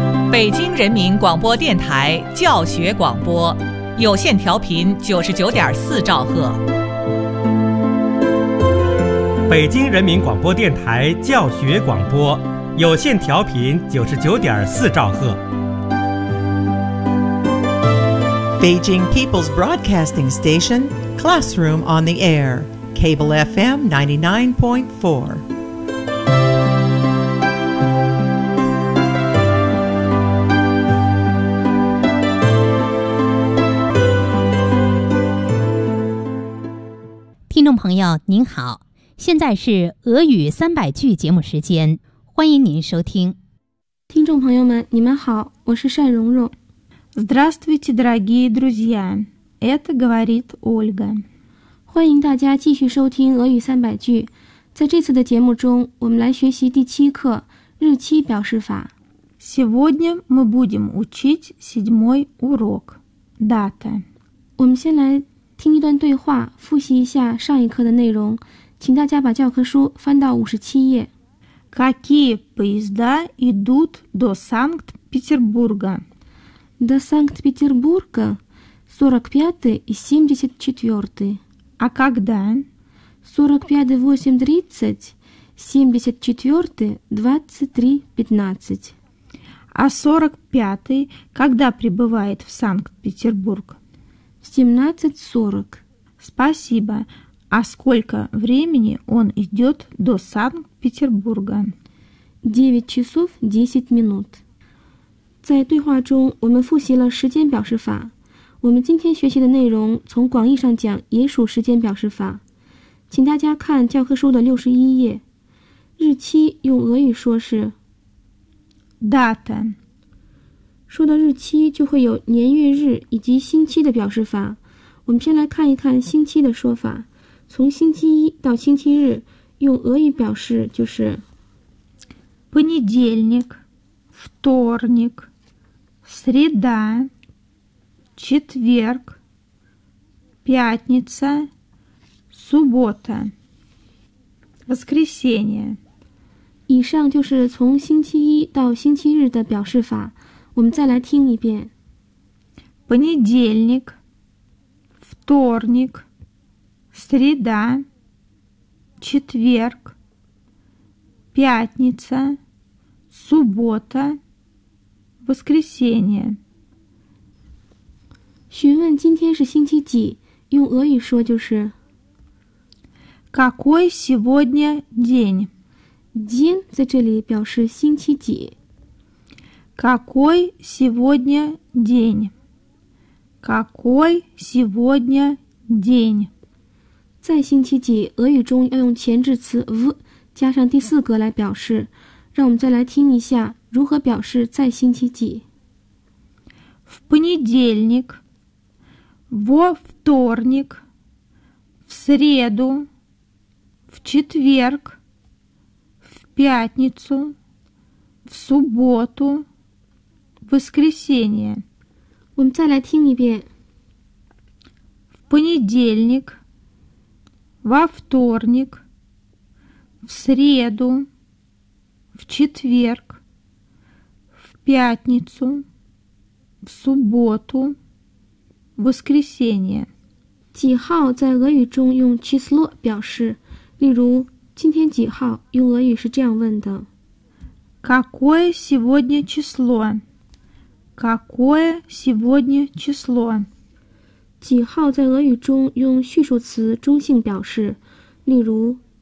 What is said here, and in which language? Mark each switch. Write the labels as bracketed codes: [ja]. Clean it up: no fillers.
[zh] 北京人民广播电台教学广播，有线调频99.4兆赫。北京人民广播电台教学广播，有线调频99.4兆赫。 [en] Beijing People's Broadcasting Station, Classroom on the Air, Cable FM 99.4. Hello, [zh] 朋友您好，现在是俄语300句节目时间，欢迎您收听。听众朋友们你们好，我是善蓉蓉。 [ru] Здравствуйте, дорогие друзья, это говорит Ольга. [zh] 欢迎大家继续收听俄语300句。在这次的节目中我们来学习第七课日期表示法。 [ru] Сегодня мы будем учить 7-й урок, дата. [zh] 我们先来听一段对话，复习一下上一课的内容，请大家把教科书翻到57页。 [ru] Какие поезда идут до Санкт-Петербурга? До Санкт-Петербурга 45-й и 74-й. А когда? 45-й 8:30, 74-й 23:15. А 45-й когда прибывает в Санкт-Петербург? 17:40. Спасибо. А сколько времени он идет до Санкт-Петербурга? 9:10. [zh] 在对话中我们复习了时间表示法。我们今天学习的内容从广义上讲也属时间表示法。请大家看教科书的61页。日期用俄语说是 [ru] Data。 [zh] 说到日期就会有年月日以及星期的表示法。我们先来看一看星期的说法。从星期一到星期日用俄语表示就是 [ru] понедельник, вторник, среда, четверг, пятница, суббота, воскресенье. [zh] 以上就是从星期一到星期日的表示法。我们再来听一遍。 [ru] Понедельник, вторник, среда, четверг, пятница, суббота, воскресенье. [zh] 询问今天是星期几，用俄语说就是 [ru] Какой сегодня день? [zh] День 在这里表示星期几。 [ru] Какой сегодня день? Какой сегодня день? [zh] 在星期几，俄语中要用前置词 в 加上第四格来表示。让我们再来听一下如何表示在星期几。 [ru] В понедельник, во вторник, в среду, в четверг, в пятницу, в субботу. Воскресенье. [zh] 我们再来听一遍。 [ru] В понедельник, во вторник, в среду, в четверг, в пятницу, в субботу, воскресенье. [zh] 几号在俄语中用число表示，例如今天几号，用俄语是这样问的。 [ru] Какое сегодня число? Какое сегодня число? [zh] 几号在俄语中用序数词中性表示，例如